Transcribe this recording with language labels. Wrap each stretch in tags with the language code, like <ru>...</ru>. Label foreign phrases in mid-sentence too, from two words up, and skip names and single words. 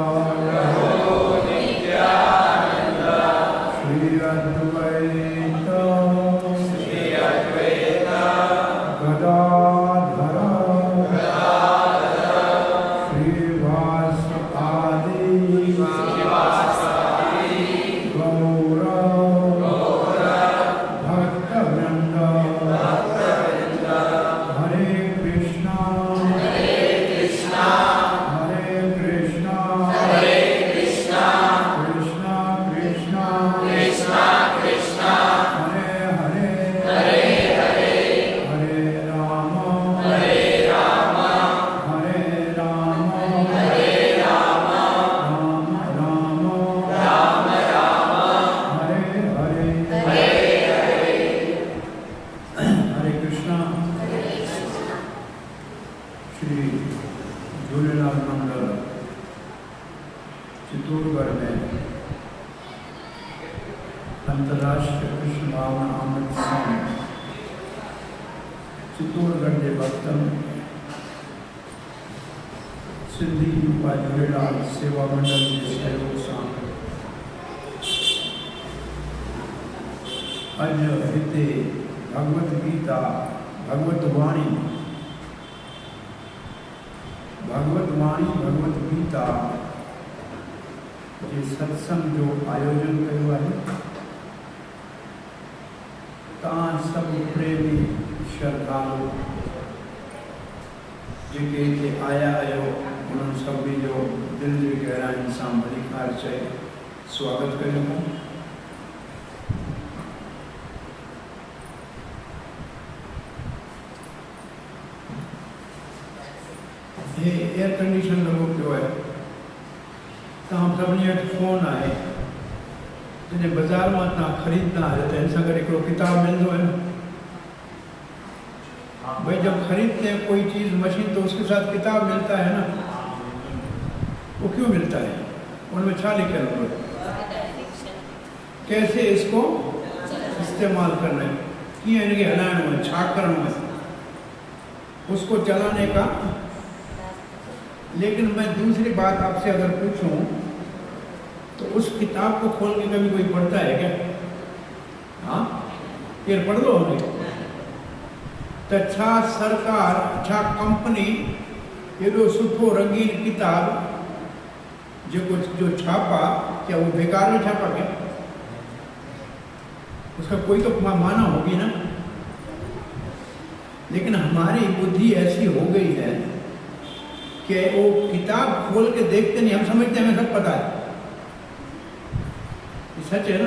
<sa>श्री अद्वैत गदाधर श्रीवासादि गौर भक्तवृंद हरे कृष्णा हरे कृष्णा कृष्णा कृष्णा हरे हरे हरे राम हरे राम राम हरे हरे। हरे कृष्णा।</sa> <hi>श्री झूलेलाल मंदिर चित्तौड़गढ़ में अंतर्राष्ट्रीय कृष्ण भावना अमृत संघ</hi> <sd>चित्तौड़गढ़ के भक्तन सिंधी युवा झूलेलाल सेवा मंडल</sd> <hi>के सहयोग से</hi> <sd>अज हिते भगवत गीता भगवत वाणी भगवत गीता के सत्संग जो आयोजन कयो आहे। तव्हां सभु प्रेमी श्रद्धालु जेके हिते आया आहियो उन्हनि सभिनी जो दिलि जी गहराइनि सां भली ख़ैर चई स्वागत कयूं। ये</sd> <en>air condition</en> <sd>लॻो पियो आहे। तव्हां सभिनी वटि फ़ोन आहे जॾहिं बाज़ार मां तव्हां ख़रीददा आहियो त हिन सां गॾु हिकिड़ो किताबु मिलंदो आहे न।</sd> <hi>भाई जब खरीदते हैं कोई चीज़ मशीन तो उसके साथ किताब मिलता है ना। वो क्यों मिलता है? उनमें क्या लिखा है? कैसे इसको इस्तेमाल करना है, कि इनके हलाइणो है,</hi> <sd>छा करणो</sd> <hi>है, उसको चलाने का। लेकिन मैं दूसरी बात आपसे अगर पूछूं तो उस किताब को खोल के कभी कोई पढ़ता है क्या? हाँ, ये पढ़ लो हमें।</hi> <sd>तो छा सरकार छा कंपनी एडो सुठो रंगीन किताब जो छापा</sd> <hi>क्या वो बेकार में छापा क्या? उसका कोई तो माना होगी ना। लेकिन हमारी बुद्धि ऐसी हो गई है कि वो किताब खोल के देखते नहीं, हम समझते हैं हमें सब पता है, ये सच है ना।</hi>